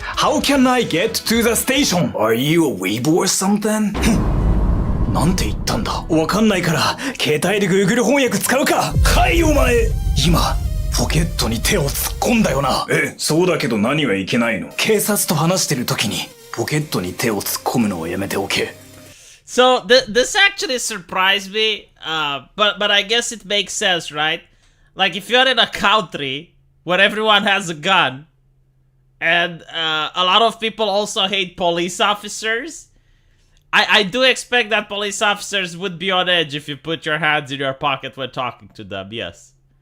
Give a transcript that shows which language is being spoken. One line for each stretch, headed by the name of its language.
English: How can I get to the station? Are you a weeb or something?
Japanese: なんて言ったんだ。わかんないから、携帯で Google 翻訳使うか。はいお前。今、ポケットに手を突っ込んだよな。そうだけど何はいけないの。警察と話してる時に、ポケットに手を突っ込むのをやめておけ。
English: So this actually surprised me, but I guess it makes sense, right? Like if you're in a country where everyone has a gun, and a lot of people also hate police officers, I do expect that police officers would be on edge if you put your hands in your pocket when talking to them, yes.